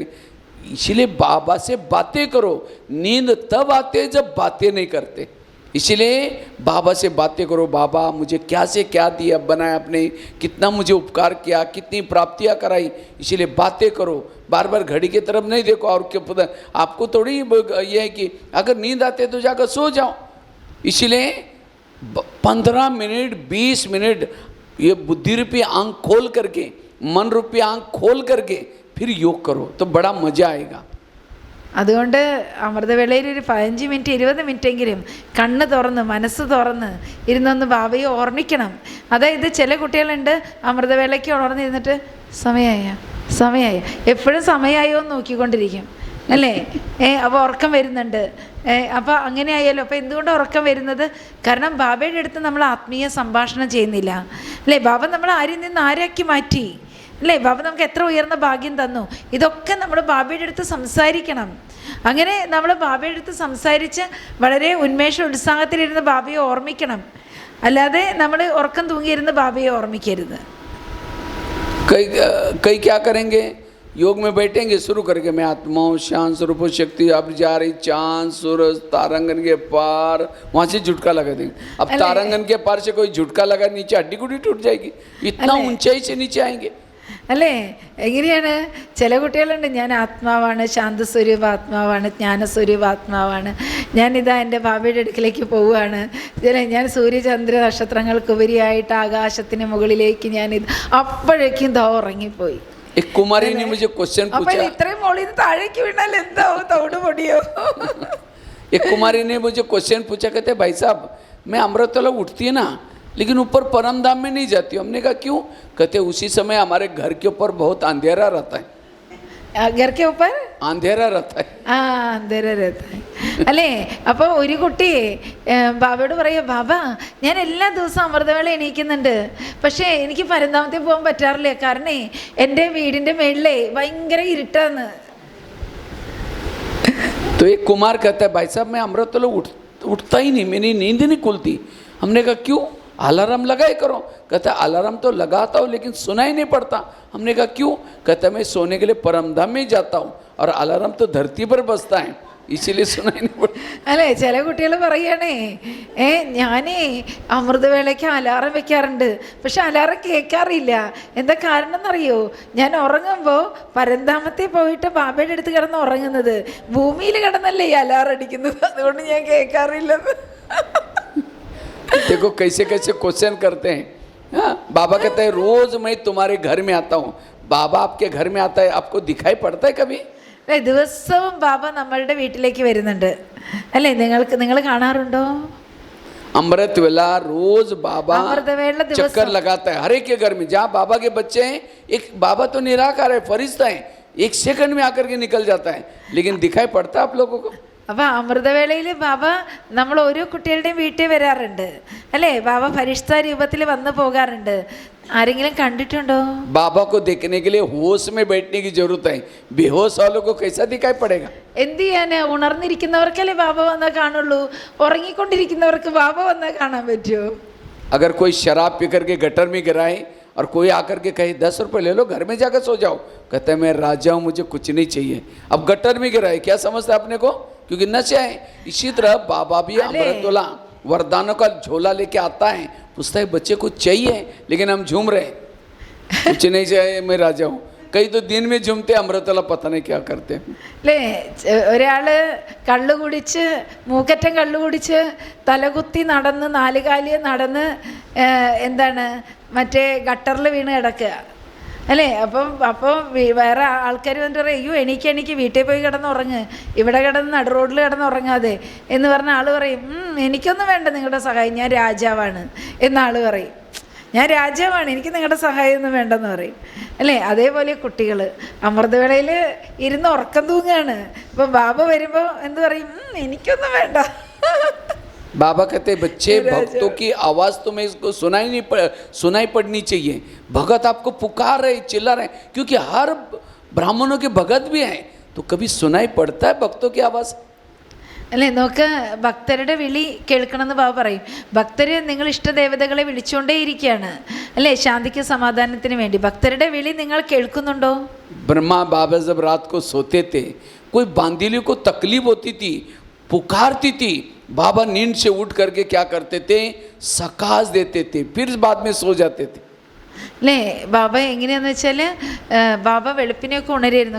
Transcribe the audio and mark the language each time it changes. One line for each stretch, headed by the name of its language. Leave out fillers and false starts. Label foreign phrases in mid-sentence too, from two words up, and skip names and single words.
Hindi: इसलिए बाबा से बातें करो, नींद तब आते है जब बातें नहीं करते, इसलिए बाबा से बातें करो, बाबा मुझे क्या से क्या दिया बनाया आपने, कितना मुझे उपकार किया, कितनी प्राप्तियां कराई, इसलिए बातें करो, बार बार घड़ी की तरफ नहीं देखो। और क्या पता आपको थोड़ी ये है कि अगर नींद आते तो जाकर सो जाओ, इसलिए 15 मिनट 20 मिनट ये बुद्धि रूपी आंख खोल करके, मन रूपी आंख खोल करके फिर योग करो तो बड़ा मजा आएगा।
Malayalam: അതുകൊണ്ട് അമൃതവേളയിൽ ഒരു 15 മിനിറ്റ് 20 മിനിറ്റെങ്കിലും കണ്ണ് തുറന്ന് മനസ്സ് തുറന്ന് ഇരുന്നൊന്ന് ബാബയെ ഓർമ്മിക്കണം. അതായത് ചില കുട്ടികളുണ്ട് അമൃതവേളയ്ക്ക് ഉണർന്നിരുന്നിട്ട് സമയമായ എപ്പോഴും സമയമായോ എന്ന് നോക്കിക്കൊണ്ടിരിക്കും അല്ലേ. അപ്പോൾ ഉറക്കം വരുന്നുണ്ട്. അപ്പോൾ അങ്ങനെ ആയാലോ. അപ്പോൾ എന്തുകൊണ്ട് ഉറക്കം വരുന്നത്? കാരണം ബാബയുടെ അടുത്ത് നമ്മൾ ആത്മീയ സംഭാഷണം ചെയ്യുന്നില്ല അല്ലേ. ബാബ നമ്മൾ ആരിൽ നിന്ന് ആരാക്കി മാറ്റി അല്ലേ. ബാബ നമുക്ക് എത്ര ഉയർന്ന ഭാഗ്യം തന്നു. ഇതൊക്കെ നമ്മൾ ബാബയുടെ അടുത്ത് സംസാരിക്കണം. അങ്ങനെ നമ്മൾ ബാബയുടെ അടുത്ത് സംസാരിച്ച് വളരെ ഉന്മേഷോത്സാഹത്തിലിരുന്ന് ബാബയെ ഓർമ്മിക്കണം. അല്ലാതെ നമ്മൾ ഉറക്കം തൂങ്ങിയിരുന്ന് ബാബയെ ഓർമ്മിക്കരുത്.
Hindi: कई क्या करेंगे, योग में बैठेंगे, शुरू करके मैं आत्माओं शांत स्वरूप शक्ति अब जा रही चांद सूरज तारांगन के पार, वहाँ से झुटका लगा देंगे. अब तारांगन के पार से कोई झुटका लगा नीचे हड्डी गुड्डी टूट जाएगी, इतना ऊंचाई से नीचे आएंगे
Malayalam: അല്ലേ. എങ്ങനെയാണ് ചില കുട്ടികളുണ്ട്, ഞാൻ ആത്മാവാണ്, ശാന്തസ്വരൂപ ആത്മാവാണ്, ജ്ഞാനസ്വരൂപ ആത്മാവാണ്, ഞാനിതാ എൻ്റെ ബാബയുടെ അടുക്കിലേക്ക് പോവുകയാണ്, ഞാൻ സൂര്യചന്ദ്ര നക്ഷത്രങ്ങൾക്കുപരിയായിട്ട് ആകാശത്തിന് മുകളിലേക്ക് ഞാനിത്, അപ്പോഴേക്കും ദാ ഉറങ്ങിപ്പോയി.
Hindi: एक कुमारी ने मुझे क्वेश्चन पूछा,
Malayalam: ഇത്രയും മോളിൽ നിന്ന് താഴേക്ക് വീണാൽ എന്താവും, തവിട് പൊടിയോ?
Hindi: एक कुमारी ने मुझे क्वेश्चन पूछा, कहते भाई साहब मैं अमृतवेला उठती है ना लेकिन ऊपर परमधाम में नहीं जाती हूँ. हमने कहा क्यों? कहते उसी समय हमारे घर के ऊपर बहुत अंधेरा रहता है. घर के ऊपर अंधेरा रहता है. अंधेरा रहता है അല്ലേ.
Malayalam: അപ്പോൾ ഒരു കുട്ടി ബാബയോട് പറയുക, ബാബ ഞാൻ എല്ലാ ദിവസവും അമൃതവേള എണീക്കുന്നുണ്ട്, പക്ഷേ എനിക്ക് പരന്താമത്തിൽ പോകാൻ പറ്റാറില്ല, കാരണം എൻ്റെ വീടിൻ്റെ മേളിലേ ഭയങ്കര ഇരുട്ടാന്ന്.
Hindi: तो एक कुमार कहता है भाई साहब मैं अमृतवेला उठता ही नहीं, मेरी नींद नहीं खुलती. हमने कहा क्यों? अलार्म लगाए करो. कहता अलार्म तो लगाता हूँ लेकिन सुनाई नहीं पड़ता. हमने कहा क्यों? कहता मैं सोने के लिए परमधाम में जाता हूँ और अलार्म तो धरती पर बजता है इसीलिए सुनाई नहीं पड़ता.
Malayalam: അല്ലേ, ചില കുട്ടികൾ പറയുകയാണേ, ഞാനേ അമൃതവേളയ്ക്ക് അലാറം വെക്കാറുണ്ട്, പക്ഷെ അലാറം കേൾക്കാറില്ല. എന്താ കാരണം എന്നറിയോ? ഞാൻ ഉറങ്ങുമ്പോൾ പരന്താമത്തിൽ പോയിട്ട് ബാബയുടെ അടുത്ത് കിടന്ന് ഉറങ്ങുന്നത്, ഭൂമിയിൽ കിടന്നല്ലേ ഈ അലാറം അടിക്കുന്നത്, അതുകൊണ്ട് ഞാൻ കേൾക്കാറില്ലെന്ന്.
Hindi: देखो कैसे कैसे क्वेश्चन करते हैं. हाँ, बाबा कहते हैं रोज मैं तुम्हारे घर में आता हूँ. बाबा आपके घर में आता है, आपको दिखाई पड़ता है कभी?
Malayalam: ദിവസവും ബാബ നമ്മളുടെ വീട്ടിലേക്ക് വരുന്നുണ്ട് അല്ലേ. നിങ്ങൾ കാണാറുണ്ടോ?
Hindi: अमृतवेला रोज बाबा अमृतवेला चक्कर लगाता है हर एक के घर में. जहाँ बाबा के बच्चे हैं, एक बाबा तो निराकार है, फरिश्ता है, एक सेकंड में आकर के निकल जाता है, लेकिन दिखाई पड़ता है आप लोगों को?
Malayalam: അപ്പോൾ അമൃതവേളയിൽ ബാബ നമ്മൾ ഓരോ കുട്ടികളുടെയും വീട്ടിൽ വരാറുണ്ട് അല്ലേ. ബാബ ഫരിഷ്ത രൂപത്തിൽ വന്നു പോകാറുണ്ട്. ആരെങ്കിലും കണ്ടിട്ടുണ്ടോ?
Hindi: बाबा को देखने के लिए होश में बैठने की जरूरत है. बेहोश वालों को कैसा दिखाई पड़ेगा?
Malayalam: എന്ത് ചെയ്യാൻ? ഉണർന്നിരിക്കുന്നവർക്കല്ലേ ബാബ വന്നാൽ കാണുള്ളൂ, ഉറങ്ങിക്കൊണ്ടിരിക്കുന്നവർക്ക് ബാബ വന്നാൽ കാണാൻ പറ്റുമോ?
Hindi: अगर कोई शराब पी करके गटर में गिराए और कोई आकर के कहे 10 रुपये ले लो घर में जाकर सो जाओ, कहते हैं मैं राजा हूँ मुझे कुछ नहीं चाहिए. अब गटर में गिराए क्या समझता है अपने को? क्योंकि नशे है. इसी तरह बाबा भी अमृतवेला वरदानों का झोला लेके आता है, पूछता है बच्चे कुछ चाहिए, लेकिन हम झूम रहे कुछ नहीं चाहिए मैं राजा हूँ. कई तो दिन में झूमते अमृतवेला पता नहीं क्या करते
Malayalam: അല്ലേ. ഒരാള് കള്ളു കുടിച്ച്, മൂക്കറ്റം കള്ളു കുടിച്ച് തലകുത്തി നടന്ന് 4 കാലിൽ നടന്ന് എന്താണ് മറ്റേ ഗട്ടറിൽ വീണ് കിടക്കുക അല്ലേ. അപ്പോൾ വേറെ ആൾക്കാർ വന്നിട്ട് പറയും, അയ്യോ എനിക്ക് വീട്ടിൽ പോയി കിടന്നുറങ്ങ്, ഇവിടെ കിടന്ന് നടു റോഡിൽ കിടന്നുറങ്ങാതെ എന്ന് പറഞ്ഞ ആൾ പറയും, എനിക്കൊന്നും വേണ്ട നിങ്ങളുടെ സഹായം, ഞാൻ രാജാവാണ് എന്ന ആൾ പറയും, ഞാൻ രാജാവാണ്, എനിക്ക് നിങ്ങളുടെ സഹായമൊന്നും വേണ്ടെന്ന് പറയും അല്ലേ. അതേപോലെ കുട്ടികൾ അമൃതവേളയിൽ ഇരുന്ന് ഉറക്കം തൂങ്ങുകയാണ്. അപ്പോൾ ബാബ വരുമ്പോൾ എന്ത് പറയും? എനിക്കൊന്നും വേണ്ട.
Hindi: बाबा कहते बच्चे भक्तों की आवाज़ तुम्हें इसको सुनाई पड़नी चाहिए. भगत आपको पुकार रहे, चिल्ला रहे, क्योंकि हर ब्राह्मणों के भगत भी हैं, तो कभी सुनाई पड़ता है भक्तों की आवाज़?
Malayalam: അല്ലേ? നോക്ക്, ഭക്തരുടെ വിളി കേൾക്കണമെന്ന് ബാബ പറയും. ഭക്തർ നിങ്ങൾ ഇഷ്ടദേവതകളെ വിളിച്ചുകൊണ്ടേയിരിക്കുകയാണ് അല്ലേ, ശാന്തിക്ക് സമാധാനത്തിന് വേണ്ടി. ഭക്തരുടെ വിളി നിങ്ങൾ കേൾക്കുന്നുണ്ടോ?
Hindi: ब्रह्मा बाबा जब रात को सोते थे, कोई बांदीली को तकलीफ होती थी, पुकारती थी, बाबा नींद से उठ करके क्या करते थे, सकाश देते थे, फिर बाद में सो जाते थे.
Malayalam: അല്ലേ? ബാബ എങ്ങനെയാണെന്ന് വെച്ചാൽ ബാബ വെളുപ്പിനെയൊക്കെ ഉണരായിരുന്നു.